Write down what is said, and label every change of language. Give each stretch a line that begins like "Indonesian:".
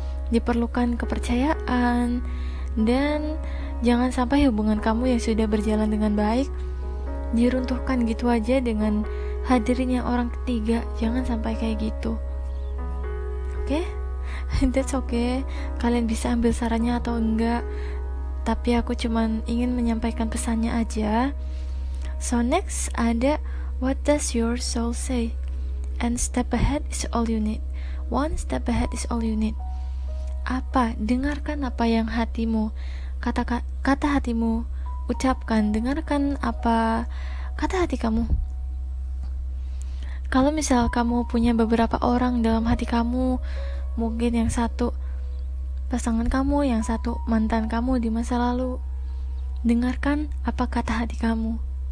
Indonesian: Diperlukan kepercayaan, dan jangan sampai hubungan kamu yang sudah berjalan dengan baik diruntuhkan gitu aja dengan hadirnya orang ketiga. Jangan sampai kayak gitu. Oke?
English: That's okay.
Indonesian: Kalian bisa ambil sarannya atau enggak, tapi aku cuman ingin menyampaikan pesannya aja.
English: So next ada what does your soul say? And step ahead is all you need. One step ahead is all you need.
Indonesian: Apa? Dengarkan apa yang hatimu, kata hatimu ucapkan. Dengarkan apa kata hati kamu. Kalau misal kamu punya beberapa orang dalam hati kamu, mungkin yang satu pasangan kamu, yang satu mantan kamu di masa lalu, dengarkan apa kata hati kamu.